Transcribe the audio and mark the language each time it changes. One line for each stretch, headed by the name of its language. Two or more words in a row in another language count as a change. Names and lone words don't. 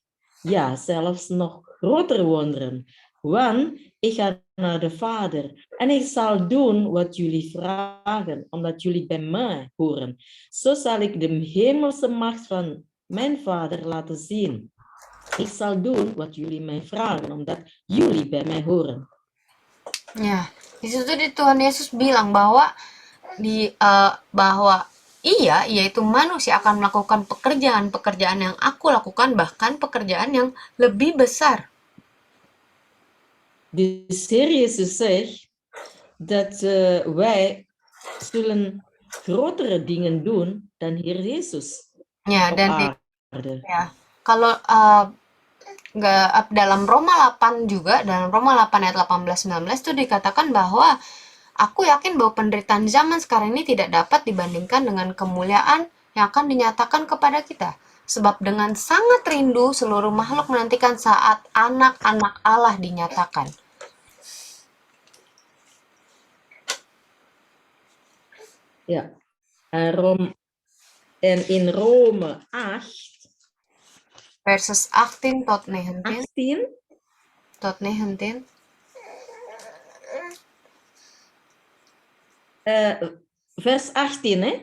Dutch: Ja, zelfs nog grotere wonderen. Want ik ga naar de Vader en ik zal doen wat jullie vragen, omdat jullie bij mij horen. Zo zal ik de hemelse macht van mijn Vader laten zien. Ik zal doen wat jullie mij vragen, omdat jullie bij mij horen.
Indonesian: Ya, di situ Tuhan Yesus bilang bahwa ia yaitu manusia akan melakukan pekerjaan-pekerjaan yang aku lakukan, bahkan pekerjaan yang lebih besar.
Dutch: Dus Heer Jezus zegt dat wij zullen grotere dingen doen dan Heer Jezus
Indonesian: Ya,
Dutch: op dan aarde.
Indonesian: ya, kalau dalam Roma 8 juga, dalam Roma 8 ayat 18-19 itu dikatakan bahwa aku yakin bahwa penderitaan zaman sekarang ini tidak dapat dibandingkan dengan kemuliaan yang akan dinyatakan kepada kita. Sebab dengan sangat rindu seluruh makhluk menantikan saat anak-anak Allah dinyatakan.
Dutch: Ja, en in Rome 8, Verses 18 tot 19. 18 Tot 19. vers 18, hè?